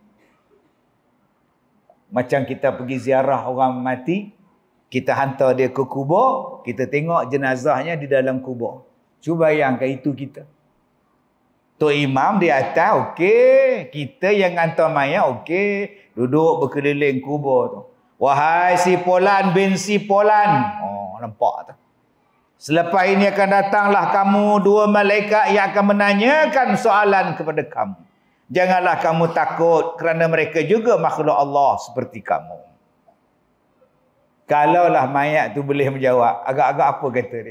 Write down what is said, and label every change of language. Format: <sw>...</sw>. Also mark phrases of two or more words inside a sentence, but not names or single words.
<ms>Macam kita pergi ziarah orang mati, kita hantar dia ke kubur, kita tengok jenazahnya di dalam kubur. Cuba bayangkan itu kita. Tok Imam di atas, okey. Kita yang hantar mayat, okey. Duduk berkeliling kubur tu. Wahai si Polan bin si Polan. Oh, nampak tak? Selepas ini akan datanglah kamu dua malaikat yang akan menanyakan soalan kepada kamu. Janganlah kamu takut kerana mereka juga makhluk Allah seperti kamu. Kalaulah mayat tu boleh menjawab, agak-agak apa kata dia?</ms>